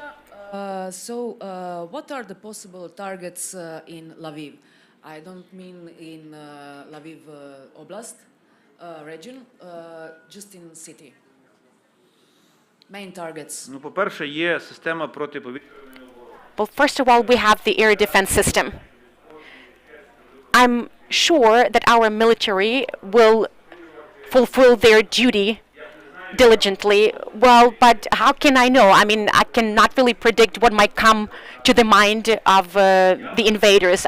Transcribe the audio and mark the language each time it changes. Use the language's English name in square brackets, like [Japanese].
[English] What are the possible targets in Lviv? I don't mean in Lviv Oblast region, just in city. Main targets. [Ukrainian] Ну, по-перше, є система протиповітряної. [English] Well, first of all, we have the air defense system. I'm sure that our military will fulfill their duty diligently. Well, but how can I know? I mean, I cannot really predict what might come to the mind of the invaders.